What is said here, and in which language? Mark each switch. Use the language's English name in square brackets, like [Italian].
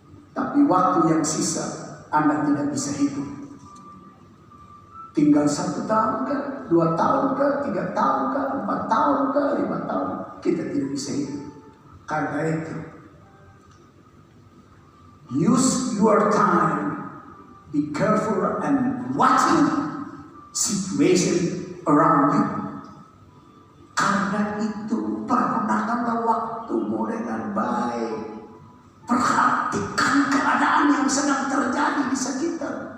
[Indonesian] Tapi waktu yang sisa Anda tidak bisa hitung. Tinggal 1 tahun kah, 2 tahun kah, 3 tahun kah, 4 tahun kah, 5 tahun, kita tidak bisa hitung. Karena itu, [English] use your time, be careful and watching situation around you. [Indonesian] Karena itu pergunakanlah waktumu dengan baik. Perhatikan keadaan yang sedang terjadi di sekitar.